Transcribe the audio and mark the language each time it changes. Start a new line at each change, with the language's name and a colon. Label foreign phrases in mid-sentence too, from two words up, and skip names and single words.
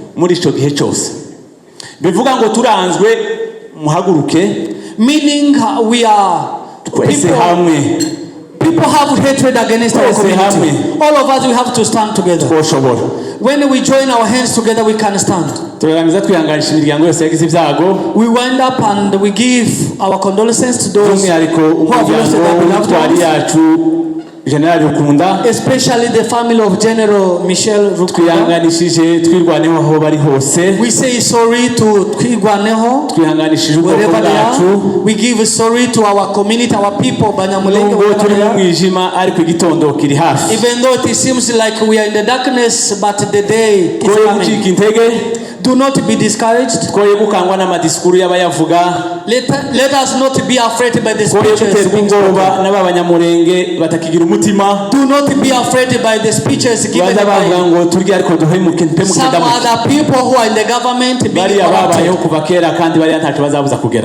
English: Meaning we are people have hatred against our community. All of us we have to stand together. When we join our hands together, we can stand.
Kinyarwanda: turarangiza twihanganisha imiryango yose yagize ibyago.
English: We wind up and we give our condolences to those who have lost their beloved ones.
Kinyarwanda: Yacu General Rukunda,
English: especially the family of General Michel Rukunda.
Kinyarwanda: Twihanganishije twirwaneho aho bari hose.
English: We say sorry to Twirwaneho
Kinyarwanda: twihanganishije ubwoko bwacu.
English: We give sorry to our community, our people.
Kinyarwanda: Banyamulenge turi mu mwijima ariko igitondo kiri hafi.
English: Even though it seems like we are in the darkness, but the day is coming. Do not be discouraged. Let us not be afraid by the speeches. Do not be afraid by the speeches given by some other people who are in the government being corrupted.